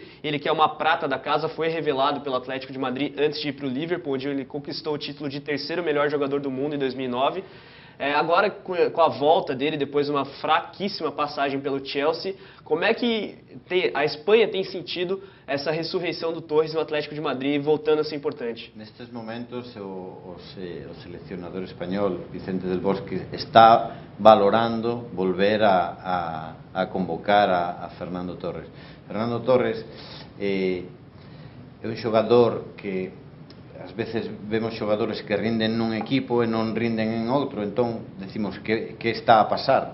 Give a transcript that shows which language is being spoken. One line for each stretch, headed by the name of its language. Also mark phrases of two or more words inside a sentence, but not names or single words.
Portuguese: Ele, que é uma prata da casa, foi revelado pelo Atlético de Madrid antes de ir para o Liverpool, onde ele conquistou o título de terceiro melhor jogador do mundo em 2009. Agora, com a volta dele, depois de uma fraquíssima passagem pelo Chelsea, como é que a Espanha tem sentido essa ressurreição do Torres no Atlético de Madrid, voltando a ser importante?
Galician: Nestes momentos, o seleccionador espanhol, Vicente del Bosque, está valorando volver a convocar a Fernando Torres. Fernando Torres é un xogador que ás veces vemos xogadores que rinden nun equipo e non rinden en outro, entón decimos que está a pasar?